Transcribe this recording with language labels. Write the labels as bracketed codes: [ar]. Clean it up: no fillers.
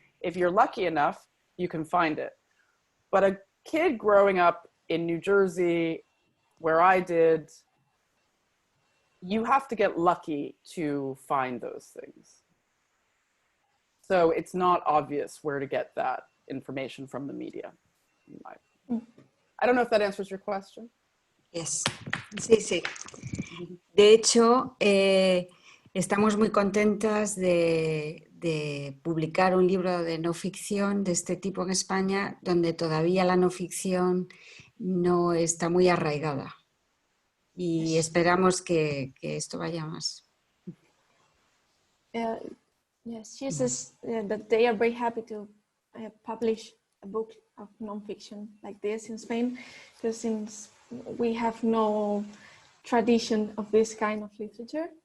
[en] If you're lucky enough, you can find it. But a kid growing up in New Jersey, where I did, you have to get lucky to find those things. So it's not obvious where to get that information from the media. I don't know if that answers your question. Yes. Sí. [es] De hecho, estamos muy contentas de publicar un libro de no ficción de este tipo en España, donde todavía la no ficción no está muy arraigada. Y esperamos que esto vaya más. [en] Yes, she says that they are very happy to publish a book of non-fiction like this in Spain, because since we have no tradition of this kind of literature.